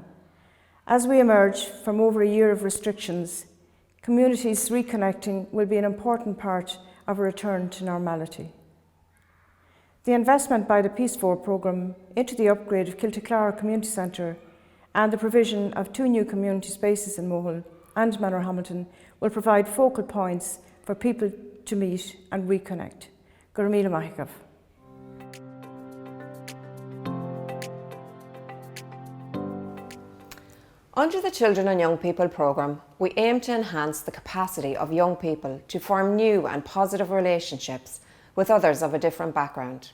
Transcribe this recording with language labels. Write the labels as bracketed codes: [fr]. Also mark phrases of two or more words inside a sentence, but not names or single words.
[en] As we emerge from over a year of restrictions, communities reconnecting will be an important part of a return to normality. The investment by the Peace IV programme into the upgrade of Kiltaclara Community Centre and the provision of 2 new community spaces in Mohill and Manorhamilton will provide focal points for people to meet and reconnect. [ga] Gur míle maith agam. [en] Under the Children and Young People programme, we aim to enhance the capacity of young people to form new and positive relationships with others of a different background.